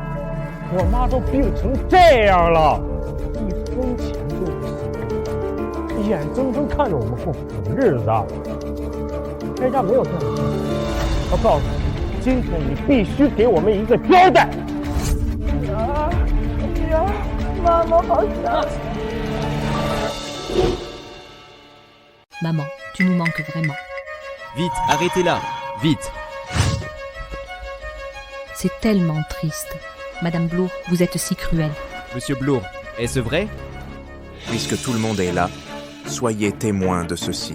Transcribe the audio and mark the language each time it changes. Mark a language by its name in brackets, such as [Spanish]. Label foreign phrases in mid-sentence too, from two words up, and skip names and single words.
[Chinese] 我妈都病成这样了，一分钱都不剩，眼睁睁看着我们过苦的日子。这家没有这样的事，我告诉你。今天你必须给我们一个交代。妈妈好想。 [French] maman, tu nous manques vraiment. Vite, arrêtez-la! Vite! C'est tellement triste. Madame Blour, vous êtes si cruelle. Monsieur Blour, est-ce vrai? Puisque tout le monde est là, soyez témoins de ceci.